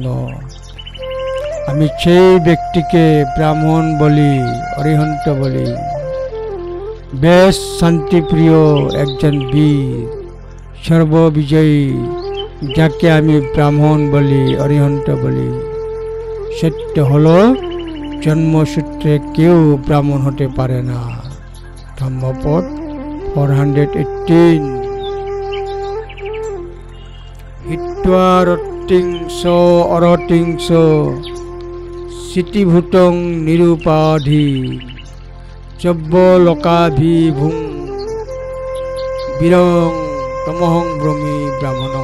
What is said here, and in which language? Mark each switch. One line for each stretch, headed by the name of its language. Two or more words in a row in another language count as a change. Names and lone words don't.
Bangla: আমি সেই ব্যক্তিকে ব্রাহ্মণ বলি অরিহন্ত বলি, বেশ শান্তিপ্রিয় একজন বীর সর্ববিজয়ী, যাকে আমি ব্রাহ্মণ বলি অরিহন্ত বলি। সত্য হলো জন্মসূত্রে কেউ ব্রাহ্মণ হতে পারে না। ধম্মপদ 418।
Pali: হিত্বা রতিংস অরতিংস সিতিভূতং নিরুপাধি চব্য লোকাভিভূং বীরং তমহং ব্রহ্মী ব্রাহ্মণং।